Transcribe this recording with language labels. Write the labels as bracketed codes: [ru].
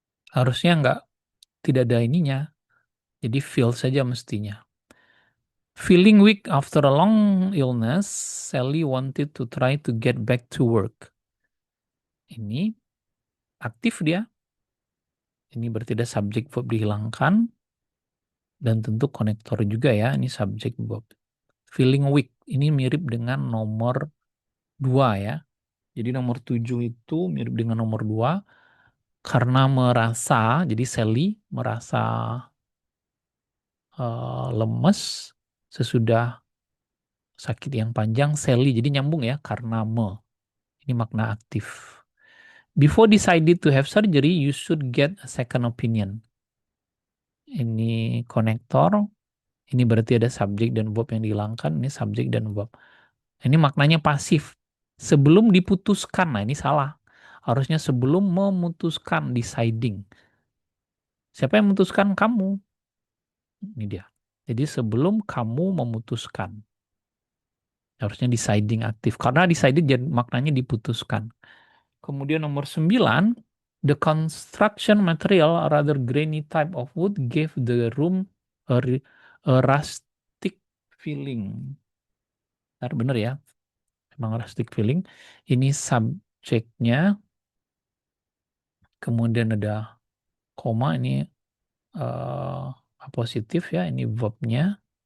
[id] Harusnya tidak ada ininya. Jadi feel saja mestinya. [en] Feeling weak after a long illness, Sally wanted to try to get back to work. [id] Ini aktif dia. Ini berarti ada subjek verb dihilangkan. Dan tentu konektor juga ya. Ini subjek verb. [en] Feeling weak. [id] Ini mirip dengan nomor 2 ya. Jadi nomor 7 itu mirip dengan nomor 2. Karena merasa, jadi Sally merasa lemes sesudah sakit yang panjang. Sally, jadi nyambung ya. Karena Ini makna aktif. [en] Before decided to have surgery, you should get a second opinion. [id] Ini konektor. Ini berarti ada subjek dan verb yang dihilangkan. Ini subjek dan verb. Ini maknanya pasif. Sebelum diputuskan. Nah ini salah. Harusnya sebelum memutuskan, deciding. Siapa yang memutuskan? Kamu. Ini dia. Jadi sebelum kamu memutuskan. Harusnya deciding aktif. Karena decided jadi maknanya diputuskan. Kemudian nomor 9. [en] The construction material, rather grainy type of wood, gave the room a rustic feeling. [id] Benar ya, memang rustic feeling. Ini subjeknya, kemudian ada koma, ini positif ya, ini verbnya.